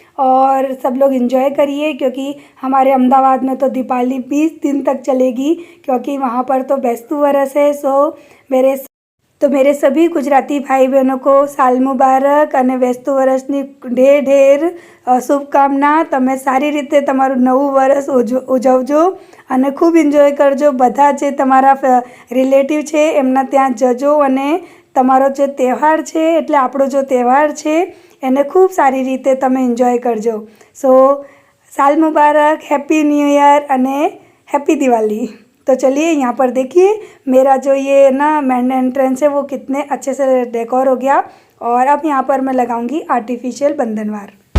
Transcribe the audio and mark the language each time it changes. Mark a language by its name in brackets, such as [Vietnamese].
[Hindi] और सब लोग एंजॉय करिए क्योंकि हमारे अहमदाबाद में तो दीपावली 20 दिन तक चलेगी क्योंकि वहाँ पर तो बेस्तु वरस है। मेरे सभी गुजराती भाई बहनों को साल मुबारक [Gujarati] અને બેસતું વર્ષની ઢેર ઢેર શુભકામના। તમે સારી રીતે તમારું નવું વર્ષ ઉજવજો અને ખૂબ એન્જોય કરજો। બધા જે તમારા રિલેટિવ છે એમના ત્યાં જજો અને તમારો જે તહેવાર છે એટલે આપણો जो તહેવાર છે એને ખૂબ સારી રીતે તમે એન્જોય કરજો। સો સાલ મુબારક, [English] happy new year [Gujarati] અને [English] Happy Diwali. [Hindi] तो चलिए यहाँ पर देखिए मेरा जो ये ना मेन एंट्रेंस है वो कितने अच्छे से डेकोर हो गया। और अब यहाँ पर मैं लगाऊंगी आर्टिफिशियल बंधनवार।